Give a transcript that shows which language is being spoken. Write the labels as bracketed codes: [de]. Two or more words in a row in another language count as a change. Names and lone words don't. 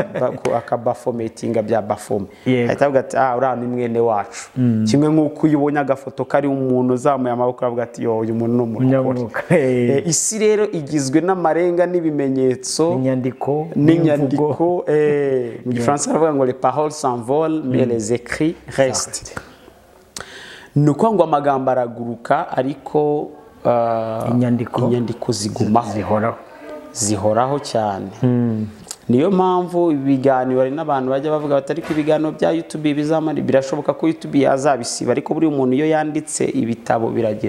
[rw] akabafometinga bya bafome. Ahita avuga ati uriya ni mwene wacu. Kimwe nk'uko uyibonye agafoto kari umuntu uzamuye amaboko avuga ati uyu muntu ni umuntu. Isi rero igizwe n'amarenga n'ibimenyetso, n'inyandiko. Mu Gifaransa baravuga ngo [fr] les paroles s'envolent mais les écrits restent. [rw] Nuko ngo amagambo araguruka ariko inyandiko zigumaho, zihoraho cyane. Niyo mpamvu ibiganiro ari n'abantu bajya bavuga batari ku ibiganiro bya YouTube bizamara, birashoboka ko YouTube yazabisiba, ariko buri umuntu iyo yanditse ibitabo biragira.